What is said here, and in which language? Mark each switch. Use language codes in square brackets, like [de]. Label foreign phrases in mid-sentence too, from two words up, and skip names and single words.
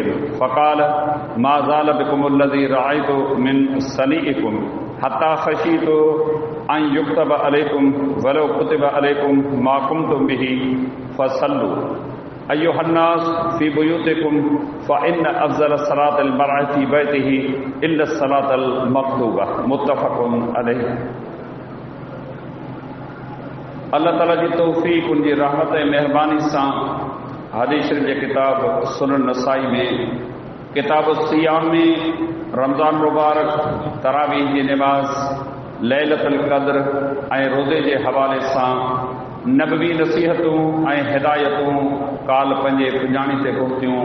[ar] فقال ما زال بكم الذي رأيت من صنيعكم حتى خشيت أن يكتب عليكم ولو كتب عليكم ما كنتم به فصلوا أيها الناس في بيوتكم فإن أفضل صلاة المرأة في بيته إلا الصلاة المكتوبة متفق عليه. [sd] अल्लाह ताला जी तौफ़ीक़ उनकी रहमत ऐं महिरबानी सां हदीस शरीफ़ जे किताब सुनन नसाई में किताब सियाम में रमज़ान मुबारक तरावीह जी नमाज़ लैलतुल क़द्र ऐं रोज़े जे हवाले सां नबवी नसीहतूं ऐं हिदायतूं काल पंहिंजे पुॼाणी ते पहुतियूं।